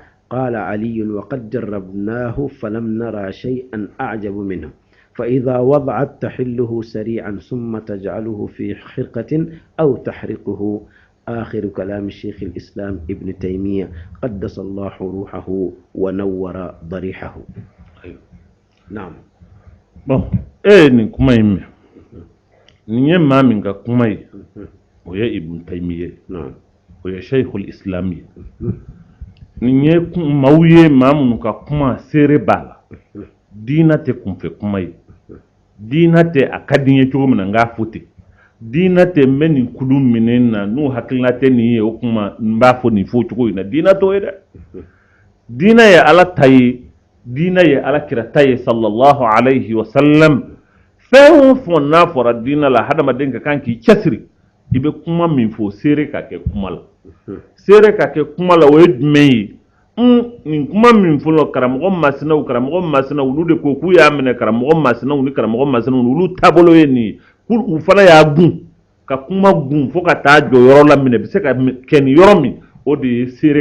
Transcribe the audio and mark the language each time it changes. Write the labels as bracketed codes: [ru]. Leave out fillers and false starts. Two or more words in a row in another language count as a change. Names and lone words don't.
[ar] قال علي وقد جربناه فلم نرى شيئا أعجب منه فإذا وضعت تحله سريعا ثم تجعله في خرقة أو تحرقه. آخر كلام الشيخ الإسلام ابن تيمية قدس الله روحه ونور ضريحه. نعم. [bm] نكمل niye maa min ka kuma ye o ye Ibn Taymiya o ye Sheikhul Islam ye nin ye maaw ye maa minnu ka kuma seere b'a la diina tɛ kunfɛ kuma ye diina tɛ a ka di n ye cogo min na n k'a fɔ ten diina tɛ n bɛ nin kulu minɛ na n'u hakilina tɛ nin ye o kuma n b'a fɔ nin fɔ cogo in na diina t'o ye dɛ diina ye Ala ta ye diina ye Alakira ta ye [ar] صلى الله عليه وسلم. [bm] Fɛn o fɛn n'a fɔra diinɛ la hadamaden ka kan k'i cɛsiri i bɛ kuma min fɔ seere ka kɛ kuma la seere ka kɛ kuma la o ye jumɛn ye nin kuma min fɔlɔ karamɔgɔ masinaw olu de ko k'u y'a minɛ karamɔgɔ masinaw ni karamɔgɔ masinaw olu taabolo ye nin ye u fana y'a gun ka kuma gun fo ka taa jɔ yɔrɔ la minɛ bɛ se ka kɛ nin yɔrɔ min o de ye seere